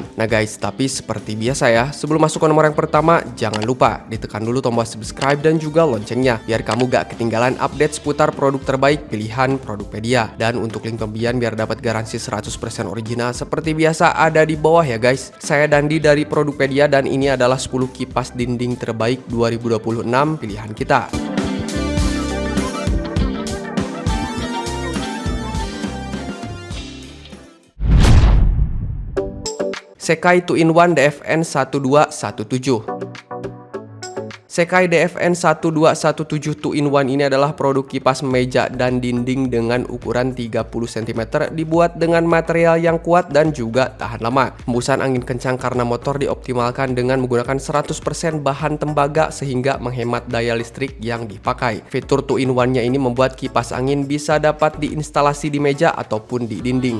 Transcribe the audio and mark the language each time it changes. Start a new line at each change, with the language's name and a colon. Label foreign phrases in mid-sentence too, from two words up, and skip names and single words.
Indonesian: Nah guys, tapi seperti biasa ya, sebelum masuk ke nomor yang pertama, jangan lupa ditekan dulu tombol subscribe dan juga loncengnya, biar kamu gak ketinggalan update seputar produk terbaik pilihan Produpedia. Dan untuk link pembelian biar dapat garansi 100% original seperti biasa ada di bawah ya guys. Saya Dandi dari Produpedia dan ini adalah 10 kipas dinding terbaik 2026 pilihan kita. Sekai 2-in-1 DFN 1217. Sekai DFN 1217 2-in-1 ini adalah produk kipas meja dan dinding dengan ukuran 30 cm, dibuat dengan material yang kuat dan juga tahan lama. Hembusan angin kencang karena motor dioptimalkan dengan menggunakan 100% bahan tembaga sehingga menghemat daya listrik yang dipakai. Fitur 2-in-1-nya ini membuat kipas angin bisa dapat diinstalasi di meja ataupun di dinding.